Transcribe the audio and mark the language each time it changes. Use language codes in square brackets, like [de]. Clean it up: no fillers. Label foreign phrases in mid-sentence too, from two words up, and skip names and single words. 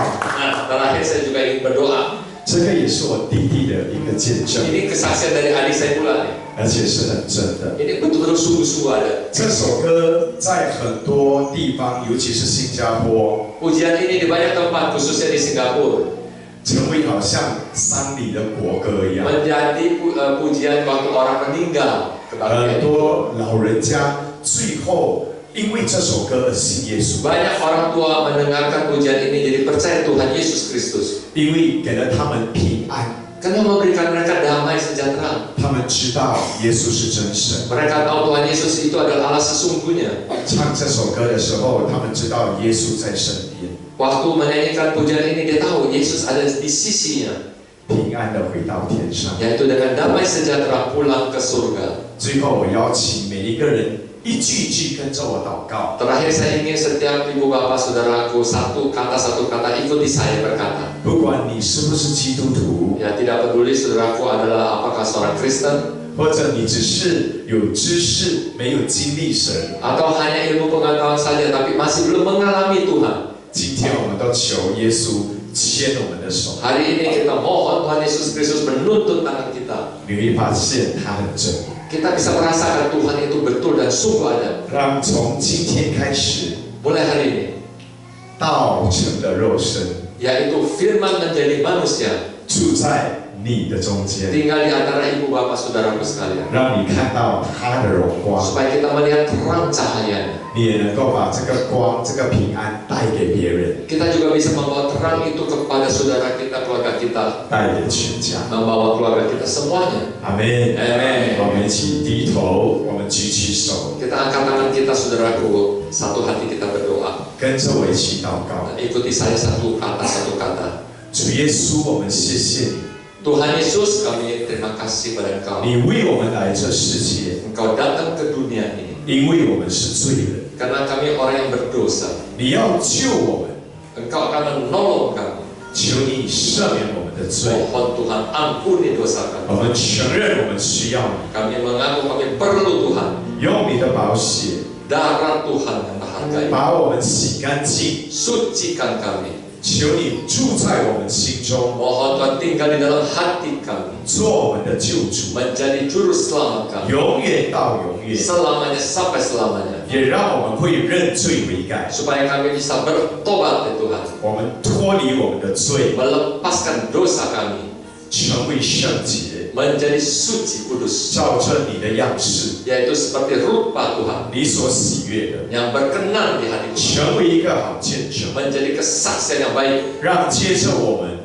[id] Ini kesaksian dari adik saya pula nih. [zh] 而且是很真的。 [id] Ini betul-betul sungguh-sungguh ada. [zh] 这首歌在很多地方，尤其是新加坡， [id] Pujian ini di banyak tempat, khususnya di Singapura, [zh] 成为好像丧礼的国歌一样。 [id] menjadi pujian waktu orang meninggal [zh] 很 [id] kebaktian. [zh] 多老人家最后因为这首歌而信耶稣， [id] Banyak orang tua mendengarkan pujian ini jadi percaya Tuhan Yesus Kristus. [zh] 因为给了他们平安， [id] Karena memberikan mereka damai sejahtera. [zh] 他们知道耶稣是真神。 [id] Mereka tahu Tuhan Yesus itu adalah Allah sesungguhnya. [zh] 唱这首歌的时候，他们知道耶稣在身边， [id] Waktu menyanyikan pujian ini dia tahu Yesus ada di sisinya, [zh] 平安的回到天上。 [id] yaitu dengan damai sejahtera pulang ke surga. [zh] 最后，我邀请每一个人一句一句跟着我祷告。 [id] Terakhir saya ingin setiap ibu bapak saudaraku satu kata ikuti saya berkata. [zh] 不管你是不是基督徒， [id] Ya tidak peduli saudaraku adalah apakah seorang Kristen [zh] 或者你只是有知识没有经历神， [id] atau hanya ilmu pengetahuan saja tapi masih belum mengalami Tuhan. [zh] 今天我们都求耶稣牵我们的手， [id] Hari ini kita mohon Tuhan Yesus Kristus menuntun tangan kita. [zh] 你会发现他很真。 [id] Kita bisa merasakan Tuhan itu betul dan sungguh ada. [zh] 让从今天开始， [id] Mulai hari ini, [zh] 道成的肉身 [id] yaitu firman menjadi manusia, [zh] 住在你的中间， [id] tinggal di antara ibu bapak saudaraku sekalian. [zh] 让你看到他的荣光， [id] Supaya kita melihat terang cahayanya. [zh] 你也能够把这个光、这个平安带给别人， [id] Kita juga bisa membawa terang itu kepada saudara kita, keluarga kita, [zh] 带给全家。 [id] membawa keluarga kita semuanya. [zh] 阿门。 [id] Amen. [zh] 我们一起低头，我们举起手， [id] Kita angkat tangan kita saudaraku, satu hati kita berdoa. [zh] 跟着我一起祷告。 [id] Dan ikuti saya satu kata. [zh] 主耶稣，我们谢谢你， [id] Tuhan Yesus, kami terima kasih pada Engkau. [zh] 你为我们来这世界， [id] Engkau datang ke dunia ini [zh] 因为我们是罪人， [id] karena kami orang yang berdosa. [zh] 你要救我们， [id] Engkau akan menolong kami. [zh] 求你赦免我们的罪。 [id] Mohon Tuhan ampuni dosa [zh] 我 [id] kami. [zh] 们承认我们需要你， [id] Kami mengaku kami perlu Tuhan. [zh] 用你的宝血 [id] Darah Tuhan yang berharga [zh] 把我们洗干净， [id] sucikan kami. [zh] 求你住在我们心中， [id] Mohon Tuhan tinggal di dalam hati kami, [zh] 做我们的救主， [id] menjadi juru selamat kami [zh] 永远到永远， [id] selamanya sampai selamanya. [zh] 也让我们会认罪悔改， [id] Supaya kami bisa bertobat ya Tuhan, [zh] 我们脱离我们的罪， [id] melepaskan dosa kami, [zh] 成为圣洁， [id] menjadi suci kudus, [zh] 照着你的样式， [id] yaitu seperti rupa Tuhan [zh] 你所喜悦的， [id] yang berkenan di hati Tuhan, [zh] 成为一个好见证， [id] menjadi kesaksian yang baik [zh] 让接着我们，